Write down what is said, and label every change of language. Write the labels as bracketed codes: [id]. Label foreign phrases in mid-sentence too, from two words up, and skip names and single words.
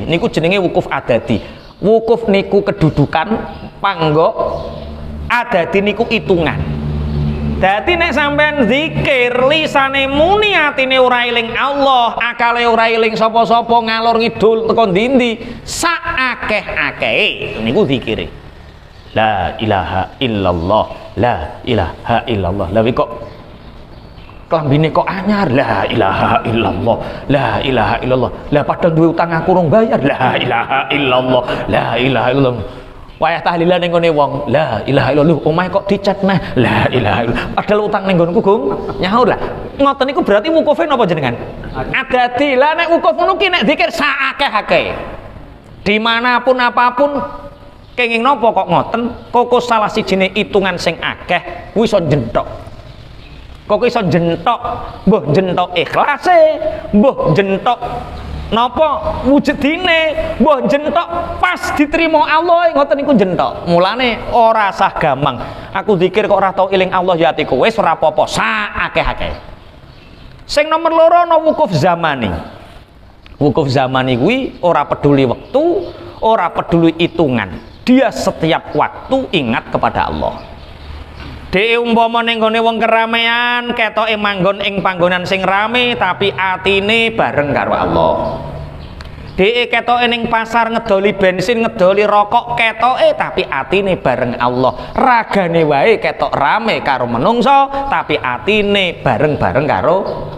[jv] Niku jenenge wukuf adadi. Wukuf niku kedudukan, panggok. Adadi niku hitungan. Dadi nek sampean zikir lisane muni atine ora eling Allah, akale ora eling sapa-sapa ngalor ngidul teko ndi-ndi, sak akeh-akehe niku zikire. [ar] لا إله إلا الله، لا إله إلا الله. [jv] Lah kok klambine kok anyar, [ar] لا إله إلا الله، لا إله إلا الله. [jv] Lah padahal duwe utang aku rong bayar, [ar] لا إله إلا الله، لا إله إلا الله. [jv] Wayah tahlilan ning ngene wong, [ar] لا إله إلا الله, [jv] omahe kok dicet neh, [ar] لا إله إلا الله. [jv] Padahal utang ning nggonku Gung, nyaur lah. Ngoten niku berarti wukufe napa jenengan? Adadi. Lah nek wukuf ngono ki nek zikir saakeh-akeh. Dimanapun apapun kenging napa kok ngoten? Kok salah sijine hitungan sing akeh kuwi iso jenthok. Kok iso jenthok, mbuh jenthok ikhlase, mbuh jenthok napa wujudine, mbuh jenthok pas diterima Allah ngoten niku jenthok. Mulane ora sah gampang. Aku zikir kok ora tau eling Allah ya atiku wis ora apa-apa, sak akeh-akeh. Sing nomor loro ana wukuf zamani. Wukuf zamani kuwi ora peduli wektu, ora peduli hitungan. [id] Dia setiap waktu ingat kepada Allah. [jv] Dhewe umpama ning gone wong keramaian ketoke manggon ing panggonan sing rame tapi atine bareng karo Allah. Dhewe ketoke ning pasar ngedoli bensin, ngedoli rokok ketoke tapi atine bareng Allah. Ragane wae ketok rame karo menungso tapi atine bareng-bareng karo Allah.